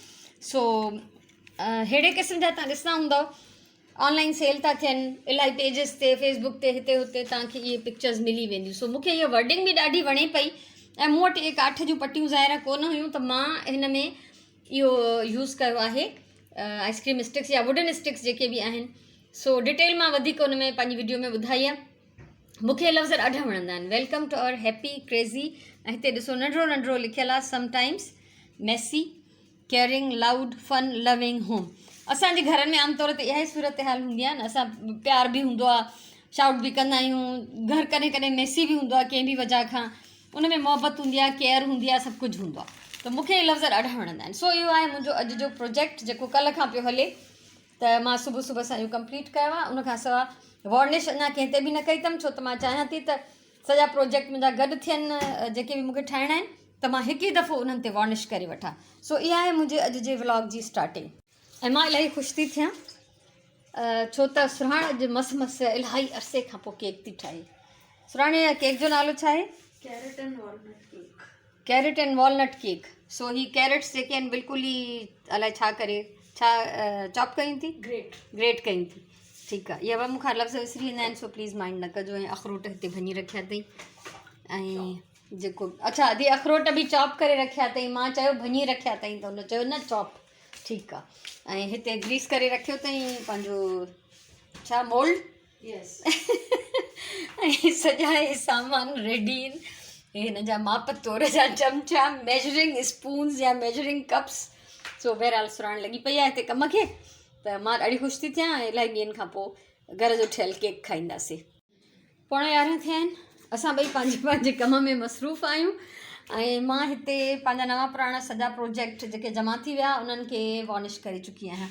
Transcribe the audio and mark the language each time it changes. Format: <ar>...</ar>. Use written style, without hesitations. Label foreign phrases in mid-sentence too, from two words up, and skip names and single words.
<sd>सो अहिड़े क़िस्म जा तव्हां ॾिसंदा हूंदव</sd> <en>online sale</en> <sd>था थियनि इलाही पेजिस ते, फेसबुक ते, हिते हुते तव्हांखे इहे पिक्चर्स मिली वेंदियूं। सो मूंखे इहा वर्डिंग बि ॾाढी वणे पई ऐं मूं वटि इहे काठ जूं पटियूं ज़ाहिर कोन हुयूं, त मां हिन में इहो यूज़ कयो आहे</sd> <en>ice cream sticks</en> <sd>या</sd> <en>wooden sticks</en> <sd>जेके बि आहिनि। सो डिटेल मां वधीक हुन में पंहिंजी वीडियो में ॿुधाई आहे। मूंखे लफ़्ज़ ॾाढा वणंदा आहिनि,</sd> <en>Welcome to our happy crazy.</en> <sd>ऐं हिते ॾिसो नंढिड़ो नंढिड़ो लिखियलु आहे,</sd> <en>Sometimes messy caring loud fun loving home.</en> <sd>असांजे घरनि में आमतौर ते इहा ई सूरत हाल हूंदी आहे न, असां प्यार बि हूंदो आहे, शाउट बि कंदा आहियूं, घर कॾहिं कॾहिं मैसी बि हूंदो आहे कंहिं बि वजह खां, उन में मोहबत हूंदी आहे, केयर हूंदी आहे, सभु कुझु हूंदो आहे। त मूंखे इहे लफ़्ज़ ॾाढा वणंदा आहिनि। सो इहो आहे मुंहिंजो अॼु जो प्रोजेक्ट जेको कल्ह खां पियो हले, त मां सुबुह सुबुह सां इहो कंप्लीट कयो आहे। उनखां सवाइ वार्निश अञा कंहिं ते बि न कई अथमि, छो त मां चाहियां थी त सॼा प्रोजेक्ट मुंहिंजा गॾु थियनि, जेके बि मूंखे ठाहिणा आहिनि त मां हिकु ई दफ़ो उन्हनि ते वार्निश करे वठां। सो इहा आहे मुंहिंजे अॼु जे व्लॉग जी स्टार्टिंग। ऐं मां इलाही ख़ुशि थी थियां छो त सुराण अॼु मस इलाही अरसे खां पोइ केक थी ठाहे। सुराणे जा केक जो नालो छा आहे?</sd> <en>Carrot and walnut cake. Carrot and walnut cake.</en> <sd>सो ही कैरेट्स जेके आहिनि बिल्कुलु ई अलाए छा करे चॉप कयूं थी, ग्रेट कयूं थी। ठीकु आहे, इहा मूंखां लफ़्ज़ विसरी वेंदा आहिनि, सो</sd> <en>please mind</en> <sd>न कजो। ऐं अखरोट हिते भञी रखिया अथई, ऐं जेको अच्छा अधी अखरोट बि चॉप करे रखिया अथई। मां चयो भञी रखिया अथई त हुन चयो न चॉप। ठीकु आहे। ऐं हिते ग्रीस करे रखियो अथई पंहिंजो छा मोल्ड। यस। ऐं सॼा इहे सामान रेडी आहिनि। हिन जा माप तोर जा चमचा,</sd> <en>measuring spoons</en> <sd>या</sd> <en>measuring cups.</en> <sd>सो बहरहाल सुराण लॻी पई आहे हिते कम खे, त मां ॾाढी ख़ुशि थी थियां। इलाही ॾींहंनि खां पोइ घर जो ठहियलु केक खाईंदासीं। 11:15 थिया आहिनि, असां ॿई पंहिंजे पंहिंजे कम में मसरूफ़ आहियूं। ऐं मां हिते पंहिंजा नवां पुराणा सॼा प्रोजेक्ट जेके जमा थी विया उन्हनि खे वार्निश करे चुकी आहियां।</sd>